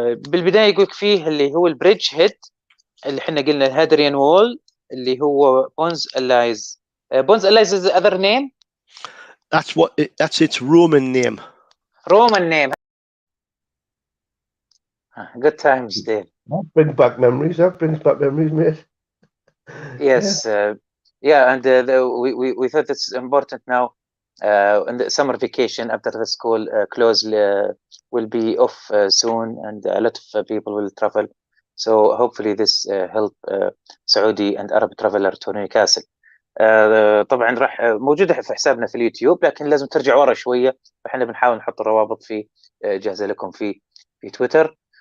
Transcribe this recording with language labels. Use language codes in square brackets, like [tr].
[ar] بالبداية يقولك فيه اللي هو البريدج هيد اللي احنا قلنا الهادريان وول اللي هو بونز ألايز. [en] Pons Aelius is the other name? That's its Roman name. Roman name. Good times, Dave. That brings back memories, mate. Yes. And we thought it's important now in the summer vacation after the school close will be off soon, and a lot of people will travel. So hopefully this help Saudi and Arab traveler to Newcastle. [ar] طبعا راح موجودة في حسابنا في اليوتيوب، لكن لازم ترجع ورا شوية، فإحنا بنحاول نحط الروابط في جاهزة لكم في تويتر.